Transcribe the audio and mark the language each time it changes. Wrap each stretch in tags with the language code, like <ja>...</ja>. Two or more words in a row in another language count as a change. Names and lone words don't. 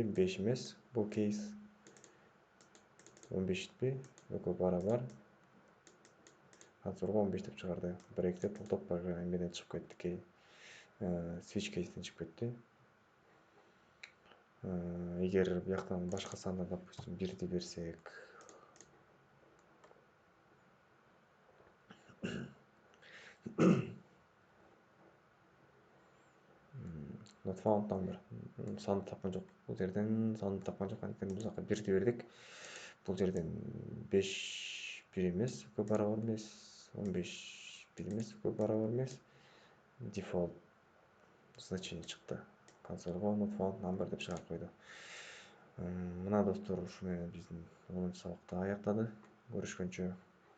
<ky>5 эмес. Бул кейс 15пи? Экөө барабар. Ансорго 15 деп чыгарды. Break деп топ программа эмеден чыгып кетти. Switch кейстен чыгып кетти. Эгер бияктан башка санда, допустим, 1ди берсек,</ky> <en>not found number</en> <ky>санды тапкан жок. Бул жерден санды тапкан жок. Анткени бул жака 1ди бердик. Бул жерден 5 1 эмес, экөө барабар эмес. 15 1 эмес, экөө барабар эмес. Default значение чыкты. Консольго</ky> <en>not found number</en> <ky>деп чыгарып койду. Мына достор, ушу менен биздин 10-сабакты аяктады. Көрүшкөнчө.</ky>